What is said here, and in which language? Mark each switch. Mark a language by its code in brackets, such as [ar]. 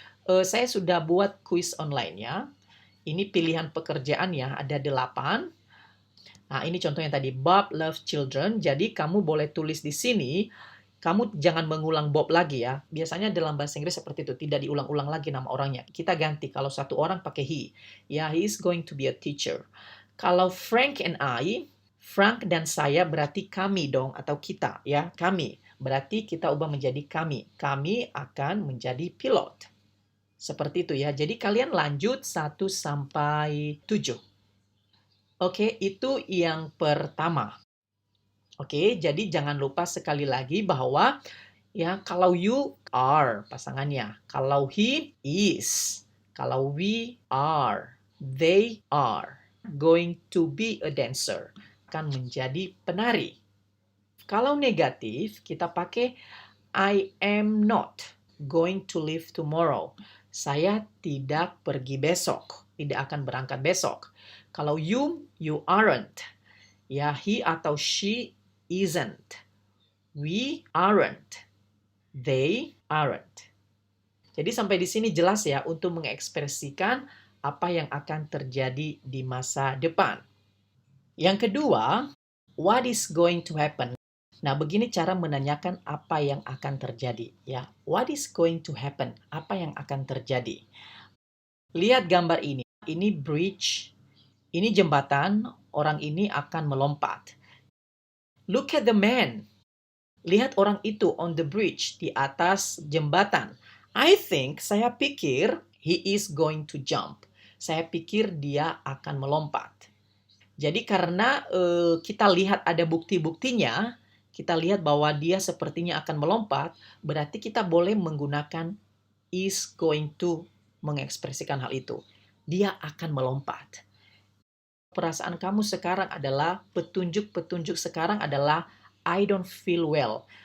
[id] Saya sudah buat kuis online ya. Ini pilihan pekerjaan ya, ada 8. Nah, ini contohnya tadi, [en] Bob loves children. [id] Jadi, kamu boleh tulis di sini, kamu jangan mengulang Bob lagi ya. Biasanya dalam bahasa Inggris seperti itu, tidak diulang-ulang lagi nama orangnya. Kita ganti, kalau satu orang pakai he. [en] Ya, he is going to be a teacher. [id] Kalau Frank and I, Frank dan saya berarti kami dong, atau kita ya, kami. Berarti kita ubah menjadi kami. Kami akan menjadi pilot. Seperti itu ya. Jadi kalian lanjut 1 sampai 7. Oke, itu yang pertama. Oke, jadi jangan lupa sekali lagi bahwa ya kalau you are pasangannya, kalau he is, kalau we are, [en] they are going to be a dancer, [id] akan menjadi penari. Kalau negatif, kita pakai [en] I am not going to leave tomorrow. [id] Saya tidak pergi besok, tidak akan berangkat besok. [en] Kalau you aren't. Ya, he atau she isn't. We aren't. They aren't. [id] Jadi sampai di sini jelas ya untuk mengekspresikan apa yang akan terjadi di masa depan. Yang kedua, [en] what is going to happen? [id] Nah, begini cara menanyakan apa yang akan terjadi ya. [en] What is going to happen? [id] Apa yang akan terjadi? Lihat gambar ini. Ini bridge, ini jembatan, orang ini akan melompat. [en] Look at the man. [id] Lihat orang itu [en] on the bridge, [id] di atas jembatan. Saya pikir [en] he is going to jump. [id] Saya pikir dia akan melompat. Jadi karena kita lihat ada bukti-buktinya, kita lihat bahwa dia sepertinya akan melompat, berarti kita boleh menggunakan is going to mengekspresikan hal itu. Dia akan melompat. Perasaan kamu sekarang adalah, petunjuk-petunjuk sekarang adalah, [en] I don't feel well.